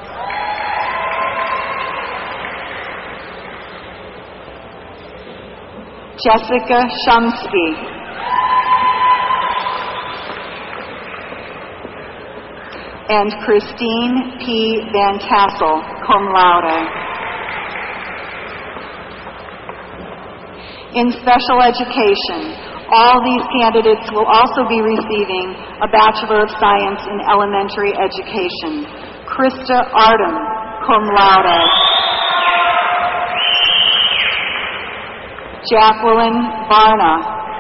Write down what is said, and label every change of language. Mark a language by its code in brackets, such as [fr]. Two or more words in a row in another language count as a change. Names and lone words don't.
[en] Jessica Shumsky. And Christine P. Van Tassel, [la] cum laude. [en] In special education, all these candidates will also be receiving a Bachelor of Science in Elementary Education. Krista Artem, [la] cum laude. [en] Jacqueline Varna.